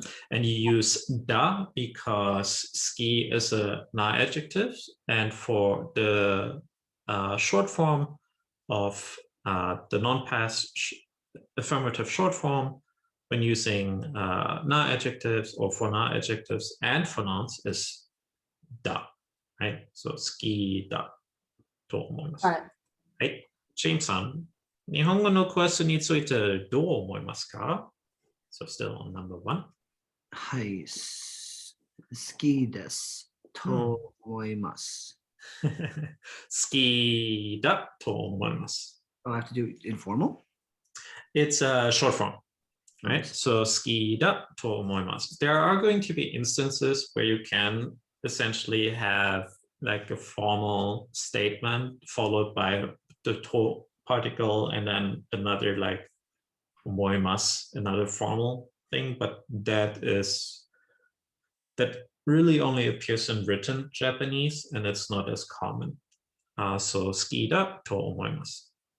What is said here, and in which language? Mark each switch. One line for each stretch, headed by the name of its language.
English: And you use da because ski is a na-adjective, and for the short form of the non-past affirmative short form, when using na-adjectives or for na-adjectives and for nouns is da, right?
Japanese: So ski da to omoimasu.
English: Right.
Japanese: James-san, 日本語のクラスについてどう思いますか?
English: So still on number 1.
Japanese: はい、好きですと思います。好きだと思います。
English: Oh, I have to do informal? It's a short form, right? So
Japanese: 好きだと思います.
English: There are going to be instances where you can essentially have like a formal statement followed by the to particle and then another like 思います, another formal thing, but that really only appears in written Japanese and it's not as common. So
Japanese: 好きだと思います.